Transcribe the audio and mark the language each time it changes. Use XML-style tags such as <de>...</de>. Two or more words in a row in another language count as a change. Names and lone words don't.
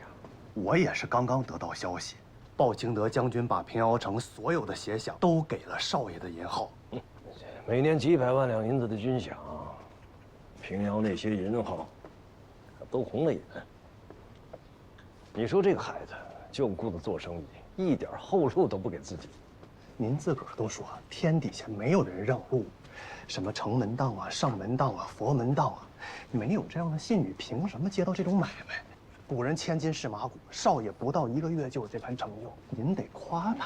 <zh>我也是剛剛得到消息，鮑清德將軍把平遙城所有的協饗都給了少爺的銀號。每年幾百萬兩銀子的軍饗，平遙那些銀號都紅了眼。你說這個孩子就顧着做生意，一點後路都不給自己。您自个儿都说天底下没有人让路，什么城门当啊、上门当啊、佛门当啊，没有这样的信誉，凭什么接到这种买卖？古人千金试马骨，少爷不到1个月就有这番成就，您得夸他。</zh>